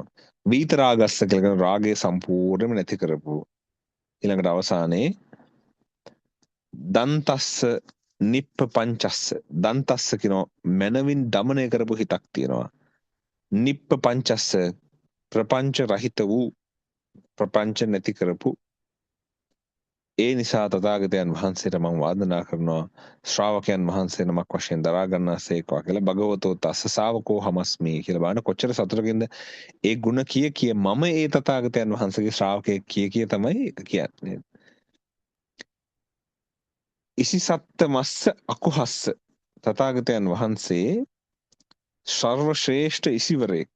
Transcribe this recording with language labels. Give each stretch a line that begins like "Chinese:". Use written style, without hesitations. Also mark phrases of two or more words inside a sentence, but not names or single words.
Sinhala: වීතරාගස්ස කියලා කියන රාගය සම්පූර්ණයෙන්ම නැති කරපු ඊළඟට අවසානයේ
Pali: දන්තස්ස නිප්ප පංචස්ස දන්තස්ස
Sinhala: කියනවා මනවින් දමනය කරපු හිතක් තියෙනවා.
Pali: නිප්ප පංචස්ස
Sinhala: ප්‍රපංච රහිත වූ ප්‍රපංච නැති කරපු ඒ නිසා තථාගතයන් වහන්සේට මම වාදනා කරනවා ශ්‍රාවකයන් වහන්සේ නමක් වශයෙන් දරා ගන්නාසේකවා කියලා
Pali: භගවතෝ තස්ස ශාවකෝ හමස්මි
Sinhala: කියලා බලන්න කොච්චර සතුටකින්ද ඒ ಗುಣ කිය මම ඒ තථාගතයන් වහන්සේගේ ශ්‍රාවකයෙක් කිය තමයි කියන්නේ.
Pali: ඉසිසත්ත මස්ස අකුහස්ස
Sinhala: තථාගතයන් වහන්සේ සර්ව ශ්‍රේෂ්ඨ ඉසිවරයෙක්.